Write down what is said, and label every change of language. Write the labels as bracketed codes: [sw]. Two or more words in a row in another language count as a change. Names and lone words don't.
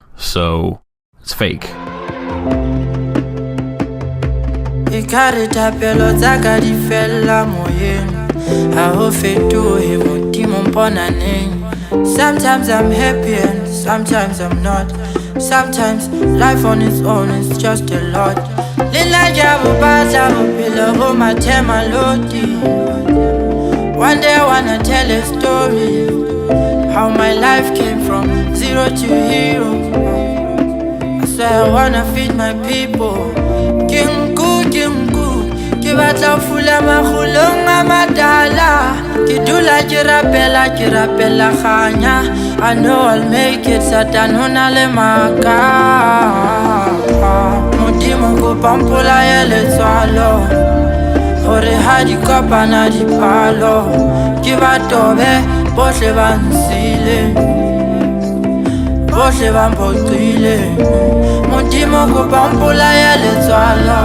[en] So it's fake. [st] Ekare thapelo tsaka di fella moeeng. Fetohe Modimo mpona neng. [en] Sometimes I'm happy and sometimes I'm not. Sometimes life on its own is just a lot. [st] Batla, bophelo, mathe-malodi. [en] One day I wanna tell a story, how my life came from zero to hero. I swear I wanna feed my people. [st] Ke batla fula makhulong matala. Dula, rapela khanya. [en] I know I'll make it, [st] satane le maka. Modimo kopa mpolaee letsoalo. Hore kopana dipalo. Tobe, Bohle nsiileng. Bohle Modimo kopa mpolaee letsoalo.